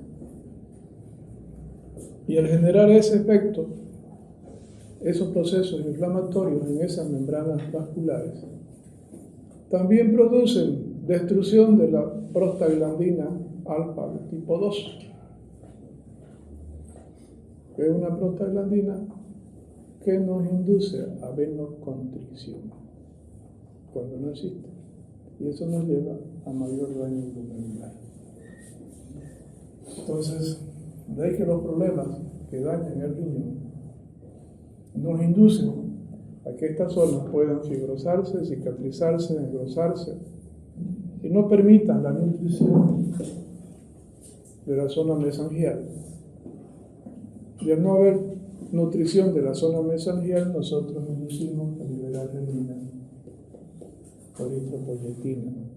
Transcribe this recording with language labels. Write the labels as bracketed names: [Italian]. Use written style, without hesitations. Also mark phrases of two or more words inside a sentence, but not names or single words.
[Spanish] Y al generar ese efecto, esos procesos inflamatorios en esas membranas vasculares, también producen destrucción de la prostaglandina alfa tipo 2, que es una prostaglandina que nos induce a venoconstricción cuando no existe. Y eso nos lleva a mayor daño glomerular. Entonces, de ahí que los problemas que dañan el riñón nos inducen a que estas zonas puedan fibrosarse, cicatrizarse, engrosarse y no permitan la nutrición de la zona mesangial. Y al no haber nutrición de la zona mesangial, nosotros inducimos a liberar renina o eritropoyetina.